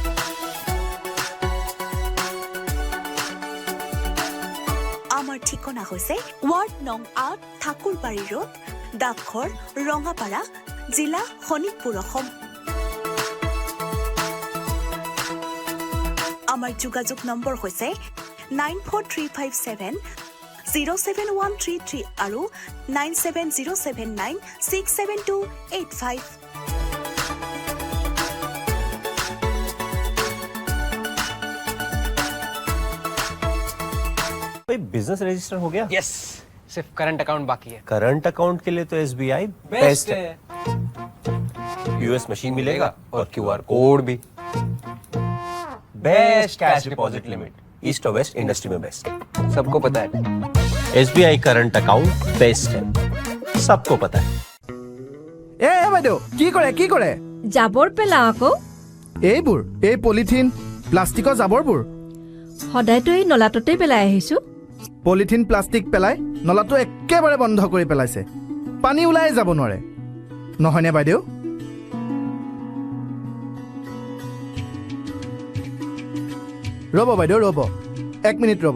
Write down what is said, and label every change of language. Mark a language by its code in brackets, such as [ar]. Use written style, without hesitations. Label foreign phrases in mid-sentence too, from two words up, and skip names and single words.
[as] আমাৰ ঠিকনা হৈছে ৱাৰ্ড নং ৮ ঠাকুৰবাৰী ৰোড, ডাকঘৰ, ৰঙাপাৰা, জিলা শোণিতপুৰ, অসম। আমাৰ যোগাযোগ নম্বৰ হৈছে 9435707133 আৰু 9707967285। [hi] बिजनेस रजिस्टर हो गया? यस, सिर्फ [en] current account [hi] बाकी है। [en] current account [hi] के लिए तो SBI बेस्ट है। US मशीन मिलेगा और QR कोड भी। [en] best cash deposit limit east [hi] और [en] west industry [hi] में बेस्ट, सबको पता है। SBI [en] current account best [hi] है, सबको पता है। [as] এ বাইদেউ, কি কৰে? জাবৰ পেলা আকৌ। এইবোৰ এই পলিথিন, প্লাষ্টিকৰ জাবৰবোৰ। সদায়তো এই নলাটোতেই পেলাই আহিছো। পলিথিন প্লাষ্টিক পেলাই নলাটো একেবাৰে বন্ধ কৰি পেলাইছে। পানী ওলাই যাব নোৱাৰে। নহয়নে বাইদেউ? ৰ'ব বাইদেউ ৰ'ব, 1 মিনিট ৰ'ব।